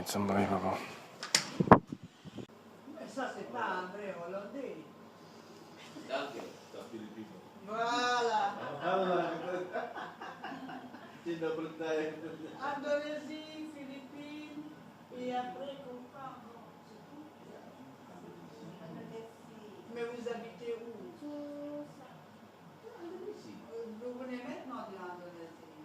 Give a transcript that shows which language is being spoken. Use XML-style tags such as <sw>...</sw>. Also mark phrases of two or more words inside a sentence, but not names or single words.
<en>It's unbelievable.</en> <fr>Ça, c'est pas un vrai Hollandais.</fr> <de>Danke, das Philippinen.</de> <fr>Voilà. Indonesia. Indonésie, Philippines, et après, Confort. C'est tout. Mais vous habitez où? Vous venez maintenant de l'Indonésie.</fr>